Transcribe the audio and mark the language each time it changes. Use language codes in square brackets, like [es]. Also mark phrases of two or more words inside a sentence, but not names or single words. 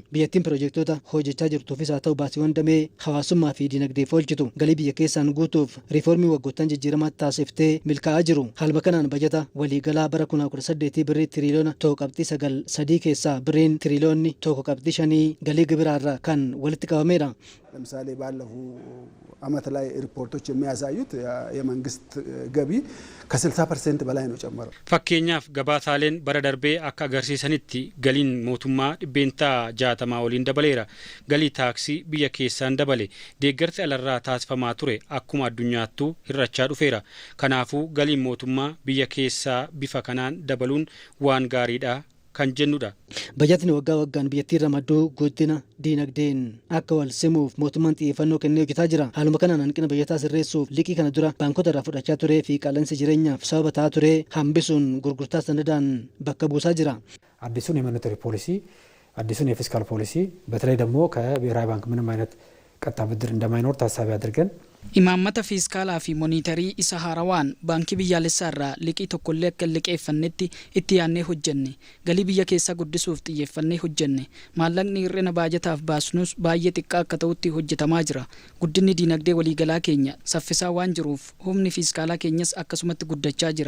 [om] Biyyattiin piroojektota hojjechaa jirtuufis haa ta'u baasiiwwan damee hawaasummaa fi dinagdeef oolchitu galii biyya keessaan guutuuf riifoormii waggoottan jijjiiramaatti taasiftee milkaa'aa jiru. Haaluma kanaan bajata waliigalaa bara 2018 birrii tiriliyoona 1.9 keessaa birriin tiriliyoonni 1.5 galii gibiraarraa kan walitti qabameera. [am] ለምሳሌ ባለፉ አመት ላይ ሪፖርቶች የሚያሳዩት የመንግስት ገቢ ከ60% በላይ ነው ጨመረው። [om] Fakkeenyaaf gabaasaaleen bara darbee akka agarsiisanitti galiin mootummaa dhibbeentaa 60 waliin dabaleera. Galii taaksii biyya keessaan dabale. Deeggarsi alarraa taasifamaa ture akkuma addunyaattuu hir'achaa dhufeera. Kanaafuu galiin mootummaa biyya keessaa bifa kanaan dabaluun waan gaariidha kan jennudha. Bajatni waggaa waggaan biyyattiin ramadduu guddina diinagdeen akka wal simuuf mootummaan xiyyeeffannoo kennee hojjetaa jira. Haaluma kanaan hanqina bajjataa sirreessuuf liqii kana dura baankota irraa fudhachaa turee fi qaala'insa jireenyaaf sababa ta'aa ture hambisuun gurgurtaa sanadaan bakka buusaa jira. [am] አዲሱን የሞኔታሪ ፖሊሲ አዲሱን የፊስካል ፖሊሲ በተለይ ደግሞ ከብሔራዊ ባንክ ምንም አይነት ቀጥታ ብድር እንደማይኖር ታሳቢ አድርገን [om] Imaammata fiiskaalaa fi moonitarii isa haarawaan baankii biyyaalessaa irraa liqii tokkollee akka liqeeffannetti itti yaannee hojjenne. Galii biyya keessaa guddisuuf xiyyeeffannee hojjenne. Maallaqni hir'ina baajataaf baasnus baay'ee xiqqaa akka ta'utti hojjetamaa jira. Guddinni diinagdee waliigalaa keenya saffisaa waan jiruuf humni fiiskaalaa keenyas akkasumatti guddachaa jira.